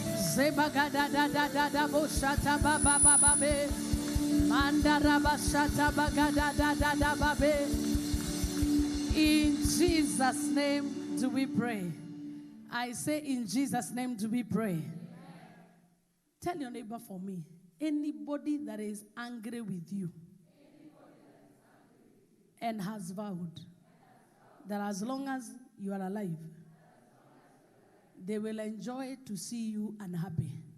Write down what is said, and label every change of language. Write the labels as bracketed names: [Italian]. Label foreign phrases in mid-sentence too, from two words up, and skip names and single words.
[English] Sebagada da da da da boshata baba babe. Mandara bashata bagada da da da babe. In Jesus' name do we pray. I say in Jesus' name do we pray. Tell your neighbor for me. Anybody that is angry with you and has vowed that as long as you are alive, they will enjoy to see you unhappy.